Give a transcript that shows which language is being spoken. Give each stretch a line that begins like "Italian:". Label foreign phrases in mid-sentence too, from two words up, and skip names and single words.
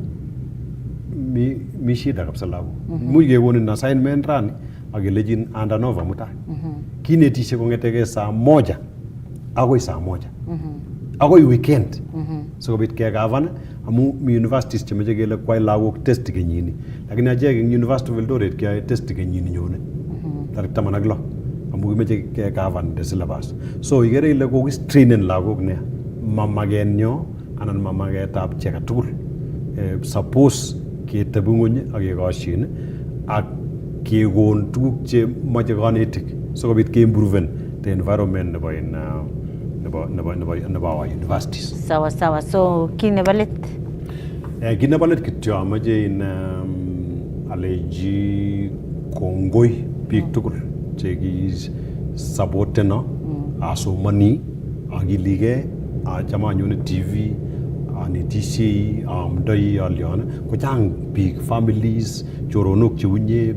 Kalenjin: mi shida kabisa lagok much kekonin assignment rani akelejin andanova mutai kinetishe kongetege saa 1 akoi saa 1 akoi weekend sikobit kegavana amu mi universities chemeche kele kwai lagok test kenyini lakini achek eng University of Eldoret keyoe test kenyini nyone tarik 16 amu kimeche kegavan
English: the syllabus
Kalenjin: so igere ile kokistrainen lagok nea mamakenyo anan mamaketab chi agetugul suppose ketebi ng'uny ak kekoshin ak kekon tuguk che moche kanetik sikobit keimproven
English: the environment
Kalenjin: nebo
English: our universities.
Swahili: Sawa sawa.
Kalenjin: So ki nebo let Kit nebo let kityo amoche aleji kongoi biik tugul che kisupporteno asomani akiligei acham anyone TV anetishei amdoi alyon kochang biik families choronok cheunye